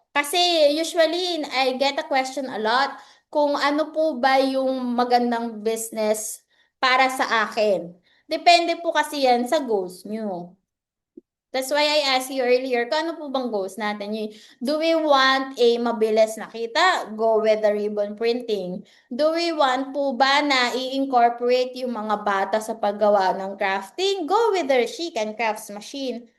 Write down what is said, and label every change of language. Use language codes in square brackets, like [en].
[tl] Kasi usually, [en] I get a question a lot [tl] kung ano po ba yung magandang business para sa akin. Depende po kasi yan sa goals nyo. [en] That's why I asked you earlier, [tl] kung ano po bang goals natin? [en] Do we want a [tl] mabilis na kita? [en] Go with the ribbon printing. Do we want [tl] po ba na i-incorporate yung mga bata sa paggawa ng crafting? [en] Go with the chic and crafts machine.